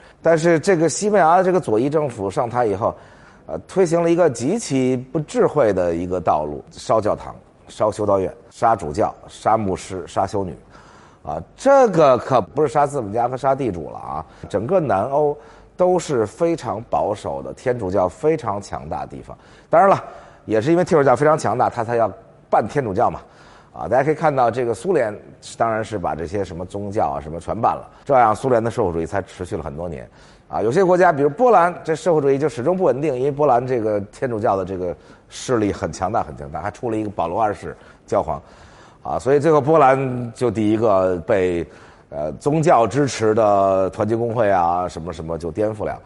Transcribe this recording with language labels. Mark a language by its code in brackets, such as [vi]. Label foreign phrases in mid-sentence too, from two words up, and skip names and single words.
[zh] 但是這個西班牙這個左翼政府上台以後，推行了一個極其不智慧的一個道路，燒教堂、燒修道院、殺主教、殺牧師、殺修女，這個可不是殺資本家和殺地主了整個南歐都是非常保守的，天主教非常強大的地方。當然了，也是因為天主教非常強大，他才要办天主教嘛。大家可以看到，這個蘇聯當然是把這些什麼宗教什麼全辦了，這樣蘇聯的社會主義才持續了很多年。有些國家，比如波蘭，這社會主義就始終不穩定，因為波蘭這個天主教的這個勢力很強大，很強大，還出了一個保羅2世教皇，所以最後波蘭就第一個被宗教支持的團結工會什麼什麼就顛覆了。